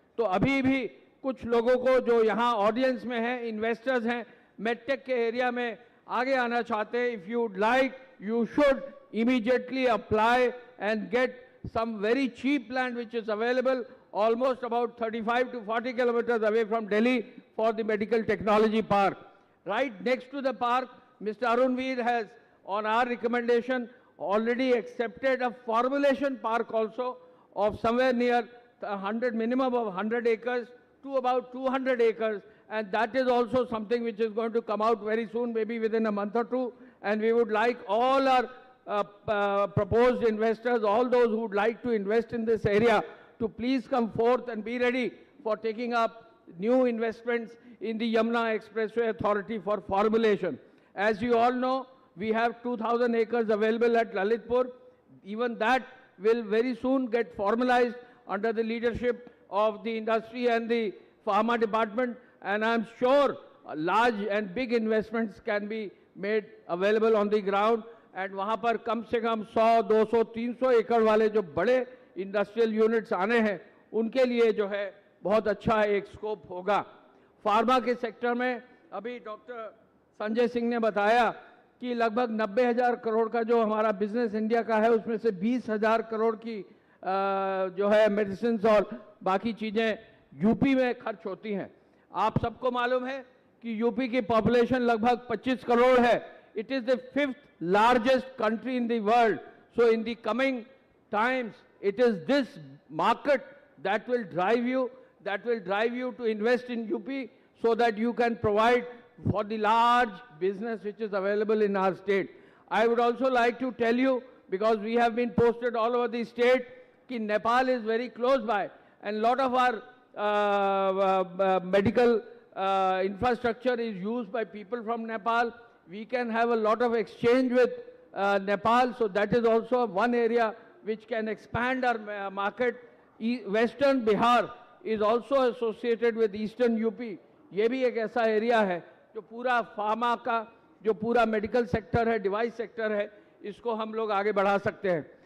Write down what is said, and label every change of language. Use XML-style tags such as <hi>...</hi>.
<hi>तो अभी भी कुछ लोगों को जो यहाँ ऑडियंस में हैं, इन्वेस्टर्स हैं, मेडटेक के एरिया में आगे आना चाहते हैं,</hi> <en>If you like you should immediately apply and get some very cheap land which is available almost about 35 to 40 kilometers away from Delhi for the medical technology park. Right next to the park, Mr. Arunveer has, on our recommendation, already accepted a formulation park also of somewhere near 100, minimum of 100 acres to about 200 acres, and that is also something which is going to come out very soon, maybe within a month or two. And we would like all our proposed investors, all those who would like to invest in this area, to please come forth and be ready for taking up new investments in the Yamuna Expressway Authority for formulation. As you all know, we have 2,000 acres available at Lalitpur. Even that will very soon get formalized under the leadership of the industry and the pharma department, and I'm sure large and big investments can be made available on the ground.</en> <hi>And वहाँ पर कम से कम 100, 200, 300 एकड़ वाले जो बड़े industrial units आने हैं, उनके लिए जो है बहुत अच्छा एक स्कोप होगा। फार्मा के सेक्टर में अभी डॉक्टर संजय सिंह ने बताया कि लगभग 90,000 करोड़ का जो हमारा बिजनेस इंडिया का है, उसमें से 20,000 करोड़ की जो है मेडिसिन और बाकी चीज़ें यूपी में खर्च होती हैं। आप सबको मालूम है कि यूपी की पॉपुलेशन लगभग 25 करोड़ है।</hi> <en>It is the 5th largest country in the world. So in the coming times it is this market that will drive you to invest in UP so that you can provide for the large business which is available in our state. I would also like to tell you, because we have been posted all over the state, that Nepal is very close by, and a lot of our medical infrastructure is used by people from Nepal. We can have a lot of exchange with Nepal, so that is also one area which can expand our market. Western Bihar is also associated with Eastern UP.</en> <hi>ये भी एक ऐसा area है जो पूरा pharma का, जो पूरा मेडिकल सेक्टर है, डिवाइस सेक्टर है, इसको हम लोग आगे बढ़ा सकते हैं.</hi>